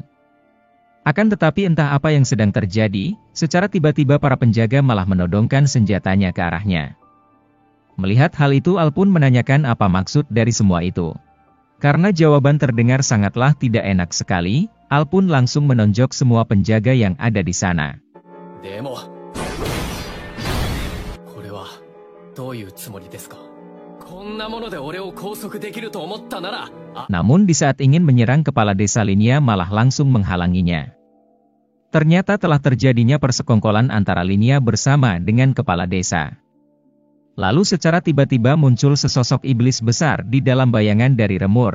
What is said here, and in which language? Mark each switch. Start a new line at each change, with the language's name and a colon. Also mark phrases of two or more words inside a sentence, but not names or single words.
Indonesian: Akan tetapi entah apa yang sedang terjadi, secara tiba-tiba para penjaga malah menodongkan senjatanya ke arahnya. Melihat hal itu Al pun menanyakan apa maksud dari semua itu. Karena jawaban terdengar sangatlah tidak enak sekali, Al pun langsung menonjok semua penjaga yang ada di sana.
Japanese: Demo. これはどういうつもりですか? こんなもので俺を拘束できると思ったなら.
Indonesian: Namun di saat ingin menyerang kepala desa Linia malah langsung menghalanginya. Ternyata telah terjadinya persekongkolan antara Linia bersama dengan kepala desa. Lalu secara tiba-tiba muncul sesosok iblis besar di dalam bayangan dari Remur.